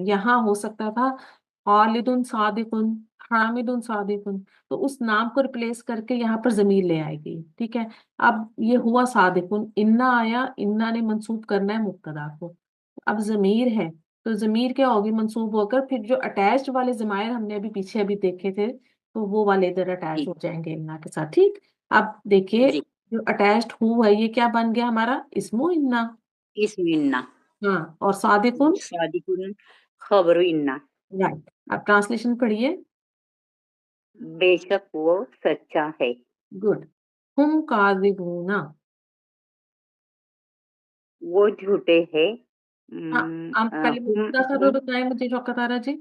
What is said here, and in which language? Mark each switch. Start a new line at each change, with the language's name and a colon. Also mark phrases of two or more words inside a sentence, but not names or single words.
Urdu: یہاں ہو سکتا تھا خالد صادق، حامد صادق، تو اس نام کو ریپلیس کر کے یہاں پر ضمیر لے آئے گی. ٹھیک ہے. اب یہ ہوا صادق، انا آیا، انا نے منسوب کرنا ہے مبتدا کو. اب ضمیر ہے تو ضمیر کیا ہوگی منسوب ہو کر، پھر جو اٹیچڈ والے ضمائر ہم نے ابھی پیچھے دیکھے تھے تو وہ والے ادھر اٹیچ ہو جائیں گے انا کے ساتھ. ٹھیک. اب دیکھیے जी جو اٹیچڈ ہو ہے یہ کیا بن گیا ہمارا,
Arabic: اسمُ إنّ. اسم إنّ
Urdu: ہاں، اور صادقون,
Arabic: صادقٌ خبرُ إنّ
Urdu: رائٹ۔ اب ٹرانسلیشن پڑھیے. بےشک وہ سچا ہے गुड।
Arabic: هم كاذبون.
Urdu: وہ جھوٹے ہیں ہاں، آپ پہلے مبتدا خبر بتائیں مجھے شوکت آرا جی.